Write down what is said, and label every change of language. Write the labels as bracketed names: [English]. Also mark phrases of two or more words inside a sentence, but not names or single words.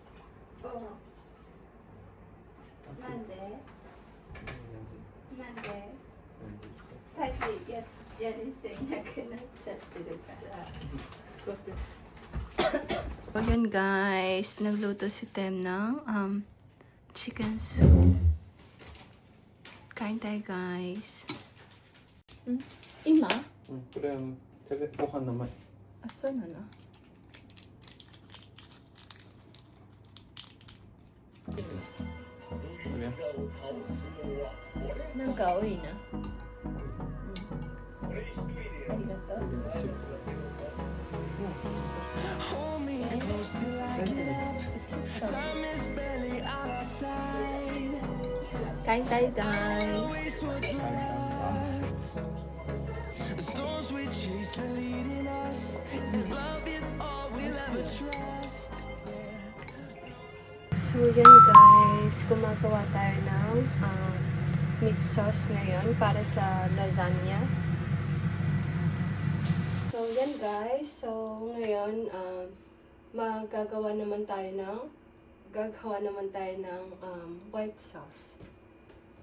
[Japanese] なんで家事やる人いなくなっちゃってるから。 [Filipino] So yan guys, nagluto si Tem ng [English] chicken soup. [Filipino] Kain tayo guys. [Japanese] Ima? これご飯の前。あ、そうなの? Nang kaoy na. Arigato. [English] hold me close till I get up. Time is barely on our side. [Filipino] Kain tayo guys. [English] Waste what's left. The storms we chase are leading us, and love is all we'll ever trust. [Filipino] So yan guys, gumagawa tayo ng [English] meat sauce [Filipino] ngayon para sa lasagna. So yan guys, so ngayon gagawa naman tayo ng [English] white sauce.